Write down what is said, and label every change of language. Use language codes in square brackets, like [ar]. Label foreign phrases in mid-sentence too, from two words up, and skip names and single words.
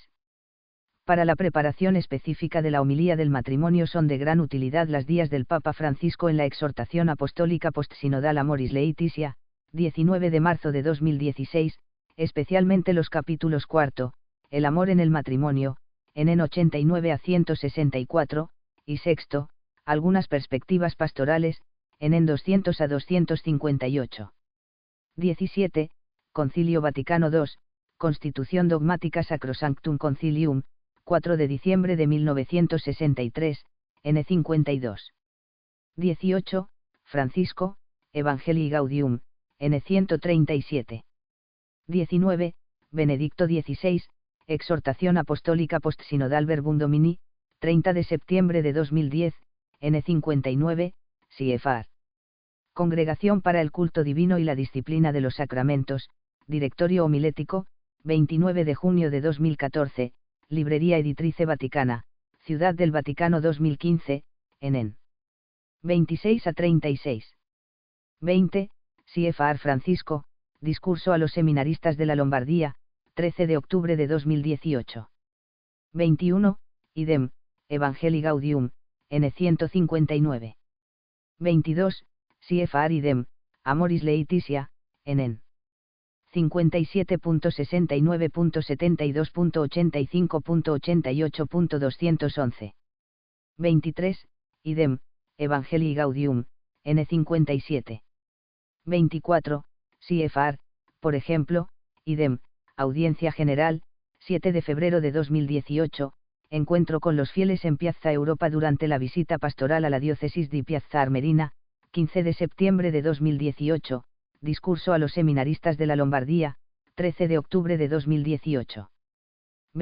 [es] Para la preparación específica de la homilía del matrimonio son de gran utilidad las días del Papa Francisco en la Exhortación Apostólica Postsinodal Amoris Laetitia, 19 de marzo de 2016, especialmente los capítulos 4, El amor en el matrimonio, en 89 a 164, y 6, Algunas perspectivas pastorales, en 200 a 258. 17. Concilio Vaticano II, Constitución Dogmática Sacrosanctum Concilium, 4 de diciembre de 1963, N52. 18. Francisco, Evangelii Gaudium, N137. 19. Benedicto XVI, Exhortación Apostólica Postsinodal Verbum Domini, 30 de septiembre de 2010, N59, CFR. Congregación para el Culto Divino y la Disciplina de los Sacramentos, Directorio Homilético, 29 de junio de 2014, Librería Editrice Vaticana, Ciudad del Vaticano 2015, en 26 a 36. 20. CFR Francisco, Discurso a los Seminaristas de la Lombardía, 13 de octubre de 2018. 21. Idem, Evangelii Gaudium, N159. 22. CFR Idem, Amoris Laetitia, en 57.69.72.85.88.211. 23. Idem, Evangelii Gaudium, N57. 24. CFR, por ejemplo, Idem, Audiencia General, 7 de febrero de 2018, Encuentro con los fieles en Piazza Europa durante la visita pastoral a la diócesis de Piazza Armerina, 15 de septiembre de 2018, Discurso a los seminaristas de la Lombardía, 13 de octubre de 2018.